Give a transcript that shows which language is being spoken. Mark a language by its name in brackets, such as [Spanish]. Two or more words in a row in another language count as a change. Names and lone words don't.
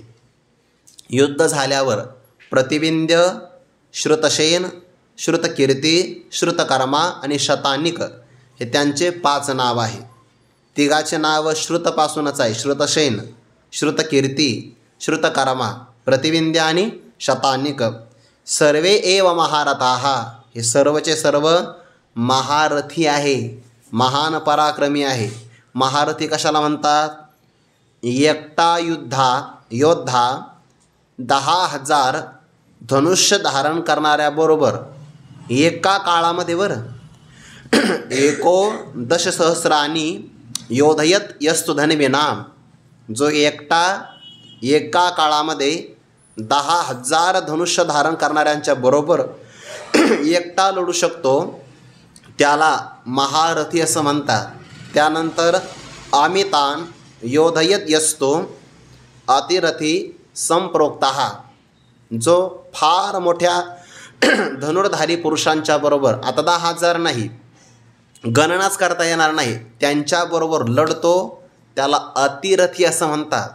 [Marathi] युद्ध झाल्यावर प्रतिविंध्य, श्रुतसेन, श्रुतकीर्ती, श्रुतकर्मा आणि शतानिक हे त्यांचे 5 नाव आहे. तिघाचे नाव श्रुतपासूनच आहे, श्रुतसेन, श्रुतकीर्ती, श्रुतकर्मा, प्रतिविंध्य आणि शतानिक. [Sanskrit] सर्वे एव महारथाः, [Marathi] हे सर्वचे सर्व महारथी आहे, महान पराक्रमी आहे. महारथी कशाला म्हणतात? एकटा योद्धा 10,000 धनुष्य धारण करणाऱ्याबरोबर एका काळामध्ये बरं [Sanskrit] एकोदशसहस्राणी योधयत यस्तु धन्विनाम, [Marathi] जो एकटा एका काळामध्ये 10,000 धनुष्य धारण करणाऱ्यांच्या बरोबर एकटा लढू शकतो, त्याला महारथी असं म्हणतात. त्यानंतर [Sanskrit] अमितान योधयत यस्तो अतिरथी संप्रोक्तः, [Marathi] जो फार मोठ्या धनुर्धारी पुरुषांच्या बरोबर, आता 10,000 नाही, गणनाच करता येणार नाही, त्यांच्याबरोबर लढतो त्याला अतिरथी असं म्हणतात.